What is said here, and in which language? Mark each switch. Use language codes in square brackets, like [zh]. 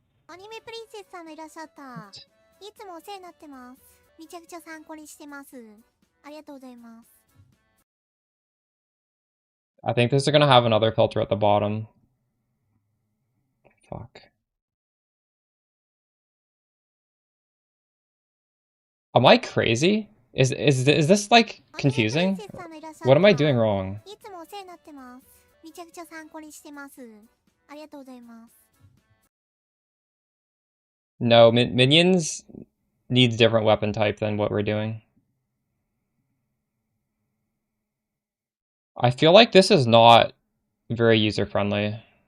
[ja] アニメプリンセスさんがいらっしゃった。いつもお世話になってます。めちゃくちゃ参考にしてます。ありがとうございます。 [en] I think this is gonna have another filter at the bottom. Fuck. Am I crazy? Is this like confusing? What am I doing wrong? [ja] いつもお世話になってます。めちゃくちゃ参考にしてます。ありがとうございます。 [en] No, minions needs different weapon type than what we're doing. I feel like this is not very user-friendly.